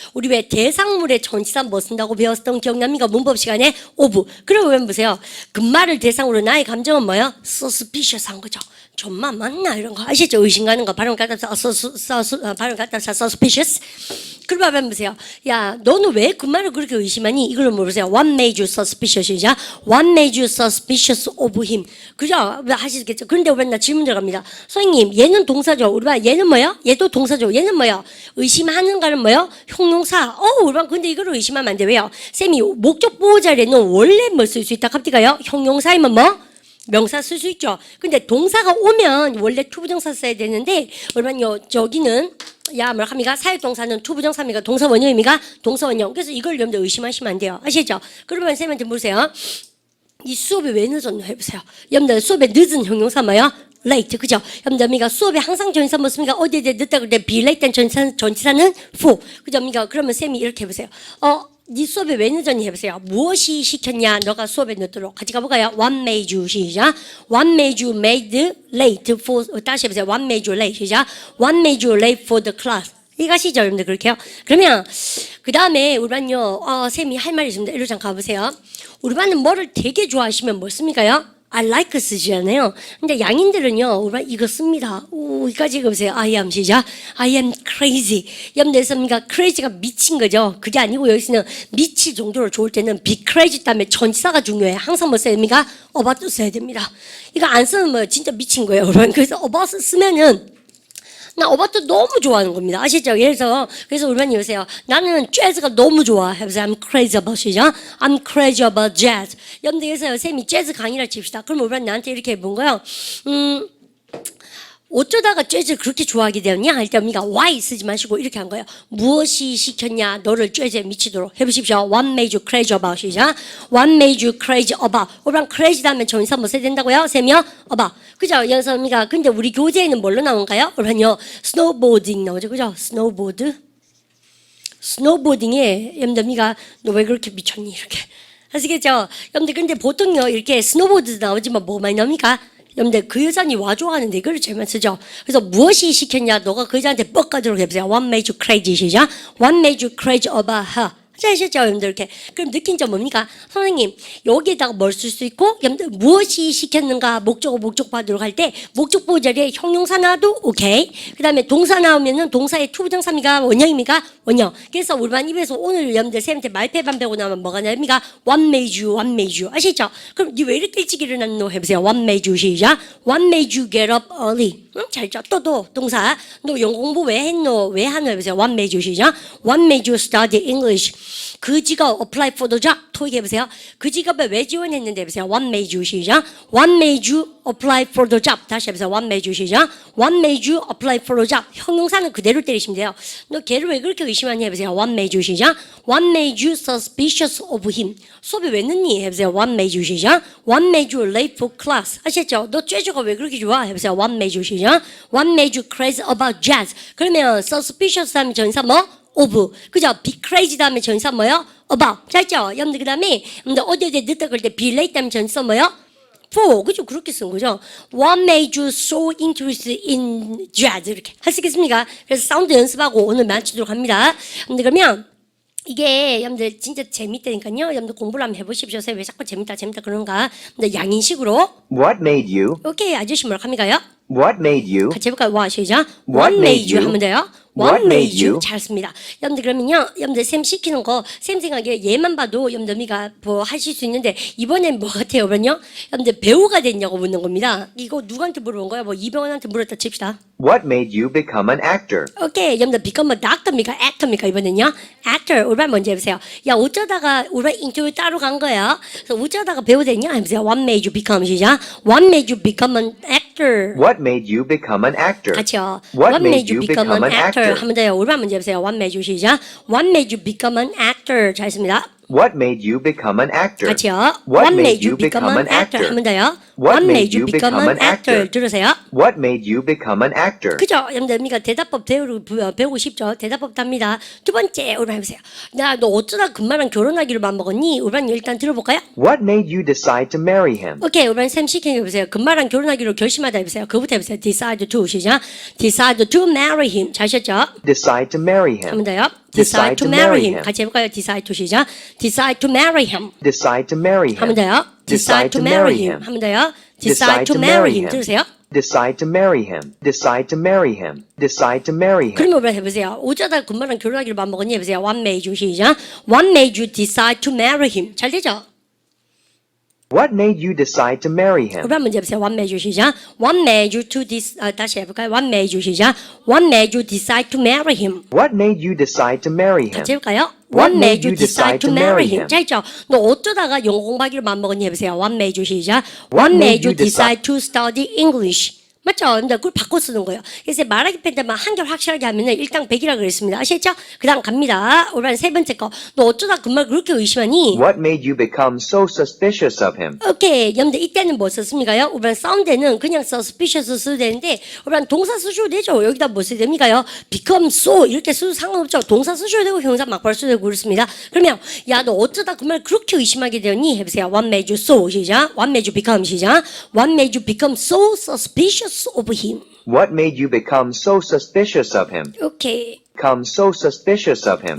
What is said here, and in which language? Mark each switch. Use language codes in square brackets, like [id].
[ko] 우리 왜 대상물의 전치사 뭐 쓴다고 배웠던 기억납니까? 문법 시간에 of. 그리고 왜 보세요. 금말을 대상으로 나의 감정은 뭐예요? suspicious 한 거죠. 좀만 맞나? 이런 거 아시죠? 의심 가는 거. 발음 갖다 써 suspicious. 그러면 보세요. 야, 너는 왜 그 말을 그렇게 의심하니? 이걸로 물으세요. [en] What made you suspicious? [ko] 이자 [en] What made you suspicious of him? [ko] 그죠? 하시겠죠? 그런데 우리 나 질문 들어갑니다. 선생님, 얘는 동사죠. 우리 봐, 얘는 뭐요? 얘도 동사죠. 얘는 뭐요? 의심하는가는 뭐요? 형용사. 우리 봐, 근데 이걸 의심하면 안 돼. 왜요? 쌤이 목적 보호 자리에는 원래 뭐 쓸 수 있다. 갑자기요? 형용사이면 뭐? 명사 쓸 수 있죠. 근데 동사가 오면 원래 투부정사 써야 되는데, 그러면요, 저기는 뭐라 합니까? 사역동사는 투부정사입니까? 동사원형입니까? 동사원형. 그래서 이걸 여러분들 의심하시면 안 돼요. 아시죠? 그러면 쌤한테 물으세요. 이 수업에 왜 늦었노? 해보세요. 여러분들 수업에 늦은 형용사 뭐요? late. 그죠? 여러분들 수업에 항상 전치사 뭐습니까? 어디에 늦다 그럴 때 be late 전치사는 for. 그죠? 그러면 쌤이 이렇게 해보세요. 네 수업에 왜 늦었니? 해보세요. 무엇이 시켰냐? 너가 수업에 늦도록. 같이 가볼까요? [en] What made you? [ko] 시작. [en] What made you made late for? [ko] 다시 해보세요. [en] What made you late? [ko] 시작. [en] What made you late for the class? [ko] 이거시죠, 여러분들 그렇게요. 그러면 그 다음에 우리 반요. 쌤이 할 말이 있습니다. 일로 잠깐 가보세요. 우리 반은 뭐를 되게 좋아하시면 뭐 씁니까요? [en] I like [ko] 쓰잖아요. 근데 양인들은요, 우리가 이거 씁니다. 오, 여기까지 읽어보세요. [en] I am [ko] 시작. [en] I am crazy. [ko] 염대섭니까? crazy가 미친 거죠. 그게 아니고 여기서는 미칠 정도로 좋을 때는 be crazy 다음에 전치사가 중요해. 항상 뭐 써야 됩니까? about 써야 됩니다. 이거 안 쓰면 뭐 진짜 미친 거예요. 여러분. 그래서 about 쓰면은 나 어바트 너무 좋아하는 겁니다. 아시죠? 그래서 우리만 여보세요. 나는 재즈가 너무 좋아. 해보세요. [en] I'm crazy about it. I'm crazy about jazz. [ko] 여러분들께서 쌤이 재즈 강의를 칩시다. 그럼 우리만 나한테 이렇게 해본 거예요. 어쩌다가 재즈를 그렇게 좋아하게 되었냐? 할 때 우리가 why 쓰지 마시고 이렇게 한 거예요. 무엇이 시켰냐? 너를 재즈에 미치도록 해보십시오. [en] What made you crazy about [ko] 시작. [en] What made you crazy about. [ko] 우리랑 crazy 다음에 전사 뭐 써야 된다고요? 쌤이요? about. 그죠? 여기서 우리가 근데 우리 교재에는 뭘로 나온가요? 우리는요. snowboarding 나오죠. 그죠? snowboard. 스노보딩에 여러분들 너 왜 그렇게 미쳤니? 이렇게. 아시겠죠? 여러분들 근데 보통요. 이렇게 스노보드 나오지만 뭐 많이 나옵니까? 여러분들 그 여자니 와 좋아하는데 이걸 제만 쓰죠. 그래서 무엇이 시켰냐? 너가 그 여자한테 뻑 가도록 해보세요. [en] What made you crazy? 시작. What made you crazy about her? [ko] 아시죠? 여러분들 이렇게. 그럼 느낀 점 뭡니까? 선생님 여기에다가 뭘 쓸 수 있고 여러분들 무엇이 시켰는가 목적어 목적보도록 할 때 목적보 자리에 형용사 나와도 오케이. 그 다음에 동사 나오면은 동사의 투부정사입니까? 원형입니까? 원형. 그래서 우리만 입에서 오늘 여러분들 쌤한테 말패반 배고 나면 뭐가 나옵니까? [en] What made you? What made you? 아시죠? [ko] 그럼 니 왜 이렇게 일찍 일어났노? 해보세요. [en] What made you? [ko] 시작. [en] What made you get up early? [ko] 응? 잘죠? 또 동사. 너 영어 공부 왜 했노? 왜 하노? 해보세요. [en] What made you? [ko] 시작. [en] What made you study English? [ko] 그 직업 [en] apply for the job. [ko] 토익 해보세요. 그 직업에 왜 지원했는데 해보세요. [en] What made you? [ko] 시작. [en] What made you apply for the job? [ko] 다시 해보세요. [en] What made you? [ko] 시작. [en] What made you apply for the job? [ko] 형용사는 그대로 때리시면 돼요. 너 걔를 왜 그렇게 의심하니? 해보세요. [en] What made you? [ko] 시작. [en] What made you suspicious of him? [ko] 수업에 왜 늦니? 해보세요. [en] What made you? [ko] 시작. [en] What made you late for class? [ko] 아시겠죠? 너 재즈가 왜 그렇게 좋아? 해보세요. [en] What made you? [ko] 시작. [en] What made you crazy about jazz? [ko] 그러면 suspicious 하면 전사 뭐? of. 그죠? be crazy 다음에 전사 뭐요? about. 잘죠? 여러분들 그 다음에 어디 늦다 그럴 때 be late 다음에 전사 뭐요? for. 그죠? 그렇게 쓴 거죠. [en] What made you so interested in jazz? [ko] 이렇게 하시겠습니까? 그래서 사운드 연습하고 오늘 마치도록 합니다. 여러분들 그러면 이게 여러분들 진짜 재밌다니까요. 여러분들 공부를 한번 해보십시오. 왜 자꾸 재밌다 그런가? 근데 양인식으로. [en] What made you? [ko] 오케이 아저씨 뭐라고 합니까요? [en] What made you? [ko] 같이 해볼까요? 와 시작. [en] What made you? [ko] 하면 돼요. [en] What made you? [ko] 잘했습니다. 여러분들 그러면요. 여러분들 쌤 시키는 거 쌤 생각에 얘만 봐도 여러분들 미가 뭐 하실 수 있는데 이번엔 뭐 같아요? 그러면요. 여러분들 배우가 됐냐고 묻는 겁니다. 이거 누구한테 물어본 거야? 뭐 이병헌한테 물었다 칩시다. [en] What made you become an actor? [ko] 오케이. 여러분들 become a doctor입니까? actor입니까? 이번엔요. actor. 우리 먼저 해보세요. 야 어쩌다가 우리 인터뷰 따로 간 거야. 그래서 어쩌다가 배우 됐냐? 해보세요. [en] What made you become [ko] 시작. [en] What made you become an actor? What made you become an actor? [ko] 같이요. [en] What made you become an actor? [ko] 하면 돼요. 우리 먼저 해보세요. [en] What made you [ko] 시작. [en] What made you become an actor? [ko] 잘했습니다. [en] What made you become an actor? [ko] 같이요. [en] What made you become an actor? [ko] 하면 돼요. [en] What made you become an actor? [ko] 들으세요. [en] What made you become an actor? [ko] 그죠? 여러분들 우리가 대답법 배우고 싶죠? 대답법 답니다. 두 번째 우리 해보세요. 야, 너 어쩌다 금마랑 결혼하기로 맘먹었니? 우리 일단 들어볼까요? [en] What made you decide to marry him? [ko] 오케이, 우리 쌤 시키는 거 해보세요. 금마랑 결혼하기로 결심하다 해보세요. 그부터 해보세요. [en] Decide to [ko] 시작. [en] Decide to marry him. [ko] 잘하셨죠? [en] Decide to marry him. [ko] 하면 돼요. [en] Decide to marry him. [ko] 같이 해볼까요? [en] Decide to [ko] 시작. [en] Decide to marry him. Decide to marry [ko] 하면 [en] him. [ko] 돼요. [en] Decide to marry him. [ko] 하면 돼요. [en] Decide to marry him. [ko] 들으세요. [en] Decide to marry him. Decide to marry him. Decide to marry him. [ko] 그러면 우리 해보세요. 어쩌다 금마랑 결혼하기로 맘먹었니? 해보세요. [en] What made you [ko] 시작. [en] What made you decide to marry him? [ko] 잘 되죠? [en] What made you decide to marry him? [ko] 우리 한번 해보세요. [en] What made you [ko] 시작. [en] What made you to [ko] 다시 해볼까요? [en] What made you 시작. What made you decide to marry him? What made you decide to marry him? [ko] 같이 해볼까요? [en] What made you decide to marry him? [ko] 자, 있죠? 너 어쩌다가 영어 공부하기로 맘먹었니? 해보세요. [en] What made you [ko] 시작. [en] What made you decide to study English? [ko] 맞죠? 근데 그걸 바꿔 쓰는 거예요. 그래서 말하기 팬데만 한결 확실하게 하면은 일당 100이라 그랬습니다. 아시겠죠? 그 다음 갑니다. 오늘 세 번째 거. 너 어쩌다 금방 그렇게 의심하니? [en] What made you become so suspicious of him? [ko] 오케이. 여러분들 이때는 뭐 썼습니까요? 우리는 사운드는 그냥 suspicious 써도 되는데 우리는 동사 쓰셔도 되죠. 여기다 뭐 써야 됩니까요? become so 이렇게 써도 상관없죠. 동사 쓰셔도 되고 형사 막발 써도 되고 그렇습니다. 그러면 야 너 어쩌다 그 말 그렇게 의심하게 되었니? 해보세요. [en] What made you so [ko] 시작. [en] What made you become 시작. What made you become so suspicious of him? What made you become so suspicious of him? [ko] 오케이. [en] become so suspicious of him.